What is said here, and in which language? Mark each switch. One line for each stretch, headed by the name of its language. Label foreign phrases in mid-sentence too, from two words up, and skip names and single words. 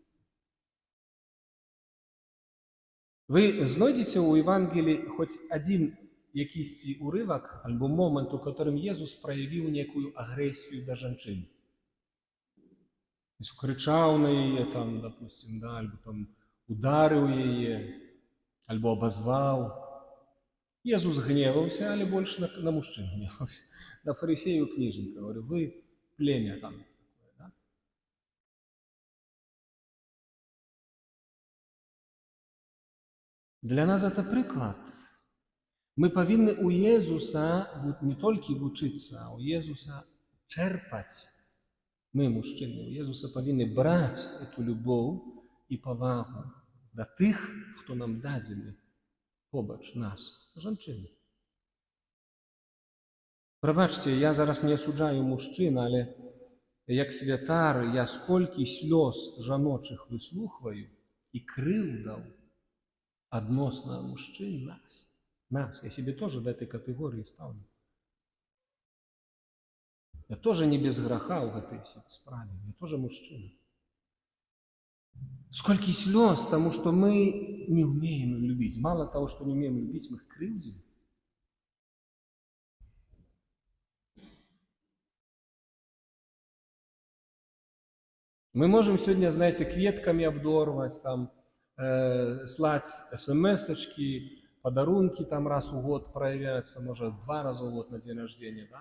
Belarusian: Вы знойдзеце ў Евангеліі хоць адзін якісьці урывак альбо момант, у которым Езус праявіў некую агрэсію да жанчын. Крычаў на яе, там, допустим, да, альбо там ударыў яе, альбо абазваў. Езус гневаўся, але больш на мужчын гневаўся. На фарысею кніжніка.
Russian: Говорю, вы племя там. Да? Для нас это прыклад.
Belarusian: Мы павінны у Езуса не толькі вучыцца, а у Езуса чэрпаць. Мы, мужчыны, у Езуса павінны браць эту любоў і павагу да тых, хто нам дадзены побач нас, жанчыны. Прабачце, я зараз не асуджаю мужчын, але як святар я сколькі слёз жаночых выслухваю і крыўдаў адносна мужчын нас.
Russian: Я себе тоже до этой категории ставлю. Я тоже не без греха в этой справе. Я тоже мужчина. Сколько слез, потому что мы не умеем любить. Мало того, что не умеем любить, мы их крывдим. Мы можем сегодня, знаете, кветками обдорвать, там, слать смс-очки, подарунки там раз в год проявляются, может, 2 раза в год на день рождения, да?